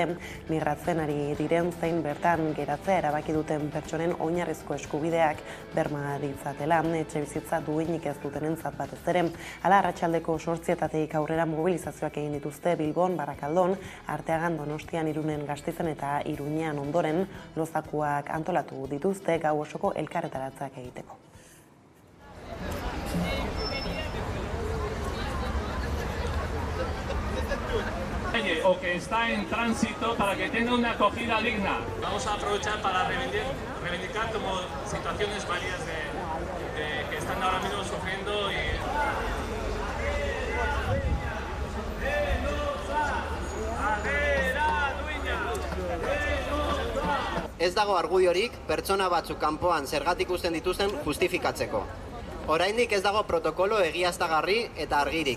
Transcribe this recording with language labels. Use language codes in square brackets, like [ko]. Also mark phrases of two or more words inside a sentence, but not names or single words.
[eu] Migratzen ari diren zein bertan geratzea erabaki duten pertsonen oinarrizko eskubideak berma ditzatela, etxe bizitza duinik ez dutenentzat batez ere. Hala arratsaldeko 8etatik aurrera mobilizazioak egin dituzte Bilbon, Barakaldon, Arteagan, Donostian, Irunen, Gasteizen eta Iruñean ondoren lozakuak antolatu dituzte gau osoko elkarretaratzeak egiteko. [es] O que está en tránsito para que tenga una acogida digna. Vamos a aprovechar para reivindicar como situaciones varias que están ahora mismo sufriendo y [eu] Ez dago argudiorik pertsona batzuk kanpoan zergatik uzten dituzten justifikatzeko. Oraindik ez dago protokolo egiaztagarri eta argirik.